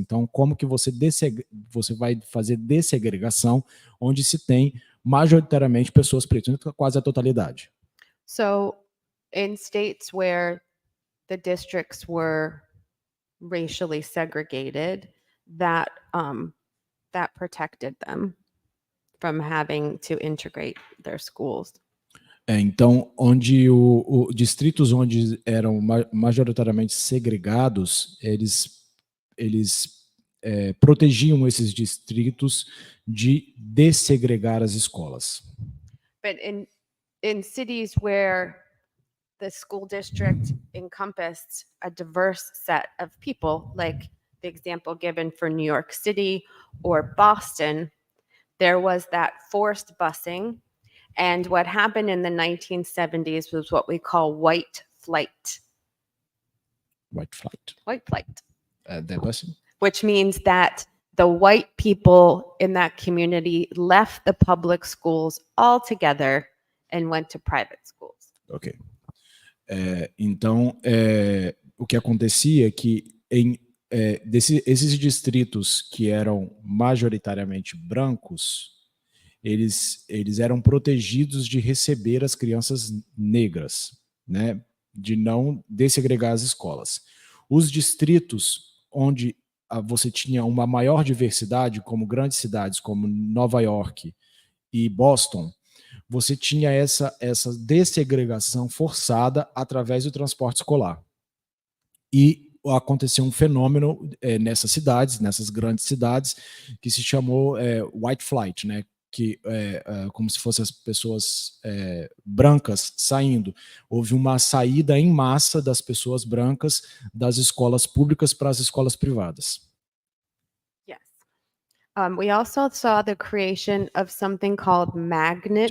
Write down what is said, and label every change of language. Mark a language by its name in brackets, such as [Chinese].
[Portuguese] Então, como que você vai fazer dessegregação onde se tem majoritariamente pessoas pretas, quase a totalidade? [English] So in states where the districts were racially segregated, that protected them from having to integrate their schools. [Portuguese] Então, onde distritos onde eram majoritariamente segregados, eles protegiam esses distritos de dessegregar as escolas. [English] But in cities where the school district encompassed a diverse set of people, like the example given for New York City or Boston, there was that forced busing. And what happened in the 1970s was what we call white flight. White flight. White flight. That busing? Which means that the white people in that community left the public schools altogether and went to private schools. Ok. [Portuguese] Então, o que acontecia é que esses distritos que eram majoritariamente brancos, eles eram protegidos de receber as crianças negras, né? De não dessegregar as escolas. Os distritos onde você tinha uma maior diversidade, como grandes cidades como Nova York e Boston, você tinha essa dessegregação forçada através do transporte escolar. E aconteceu um fenômeno nessas cidades, nessas grandes cidades, que se chamou white flight, né? Que como se fossem as pessoas brancas saindo. Houve uma saída em massa das pessoas brancas das escolas públicas para as escolas privadas. [English] Yes. We also saw the creation of something called magnet